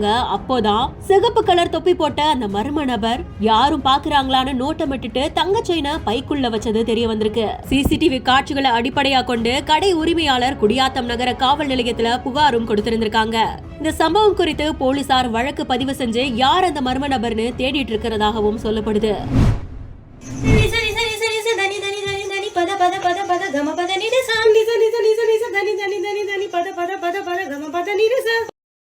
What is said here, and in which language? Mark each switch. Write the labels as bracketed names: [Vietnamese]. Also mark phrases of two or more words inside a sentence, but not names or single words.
[Tamil] அப்போதான் சிகப்பு கலர் தொப்பி போட்ட அந்த மர்ம நபர் யாரும் பாக்குறாங்களான்னு நோட்டமிட்டுட்டு தங்க செயினை பைக்குள்ள வச்சது தெரிய வந்திருக்கு. சிசிடிவி காட்சிகளை அடிப்படையா கொண்டு கடை உரிமையாளர் குடியாத்தம் நகர காவல் நிலையத்துல புகாரும் கொடுத்திருந்திருக்காங்க. இந்த சம்பவம் குறித்து போலீசார் வழக்கு பதிவு செஞ்சு யார் அந்த மர்ம நபர்னு தேடிட்டு இருக்கிறதாகவும் சொல்லப்படுது. పద పద పద పద గమ పద నిద సాం నిద నిద నిద నిద ధని ధని ధని ధని పద పద పద పద గమ పద నిద సా